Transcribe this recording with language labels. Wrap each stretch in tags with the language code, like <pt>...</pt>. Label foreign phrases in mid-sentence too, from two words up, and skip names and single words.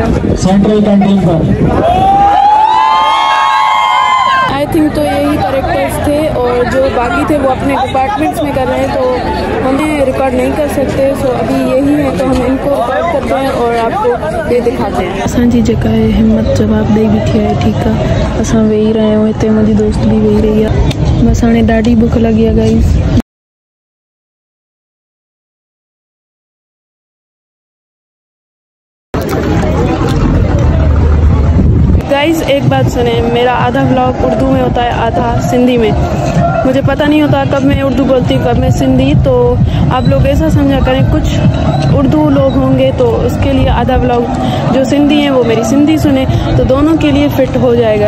<ur>سینٹرل کینٹین پر</ur> <en>I think</en> <ur>تو یہی کیریکٹرز تھے اور جو باقی تھے وہ اپنے ڈیپارٹمنٹس میں کر رہے ہیں، تو ہمیں ریکارڈ نہیں کر سکتے. سو ابھی یہی ہے تو ہم ان کو ریکارڈ کرتے ہیں اور آپ کو یہ دکھاتے ہیں.</ur> <sd>असांजी जेका है हिम्मत जवाब ॾेई बीठी आहे। ठीकु आहे, असां वेही रहिया आहियूं हिते, मुंहिंजी दोस्त भी वेही रही है। बस हाणे ॾाढी बुख लगी है गाइस।</sd> <ur>گائز ایک بات سنے، میرا آدھا ولاگ اردو میں ہوتا ہے، آدھا سندھی میں. مجھے پتا نہیں ہوتا کب میں اردو بولتی ہوں کب میں سندھی، تو آپ لوگ ایسا سمجھا کریں کچھ اردو لوگ ہوں گے تو اس کے لیے آدھا ولاگ جو سندھی ہے وہ میری سندھی سنے، تو دونوں کے لیے فٹ ہو جائے گا.</ur>